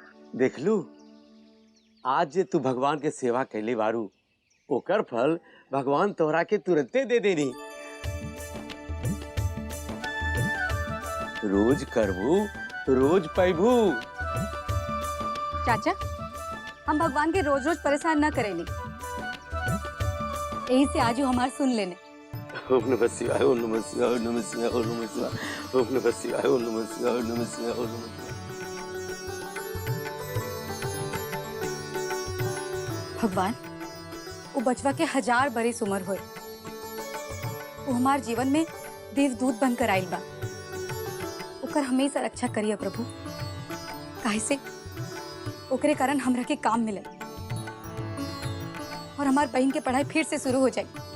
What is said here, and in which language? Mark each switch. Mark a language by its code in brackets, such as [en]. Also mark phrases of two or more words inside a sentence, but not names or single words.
[bho] देख लू, आज जे तू भगवान के सेवा कैले बारू, ओकर फल भगवान तोहरा के तुरंते दे देनी। रोज करबू रोज पैबू। चाचा, हम भगवान के रोज रोज परेशान न करेली, यही से आज हमार सुन लेने। [sa] ओम नमः शिवाय, ओम नमः शिवाय, ओम नमः शिवाय, ओम नमः शिवाय, ओम नमः शिवाय, ओम नमः शिवाय, ओम नमः शिवाय, ओम नमः शिवाय। [bho] भगवान वो बचवा के 1000 बरिस उम्र होए, वो हमार जीवन में देवदूत बनकर आइल बा। ओकर हमेशा रक्षा करिए प्रभु, काहे से ओकरे कारण हमरा के काम मिले और हमार बहन के पढ़ाई फिर से शुरू हो जाए।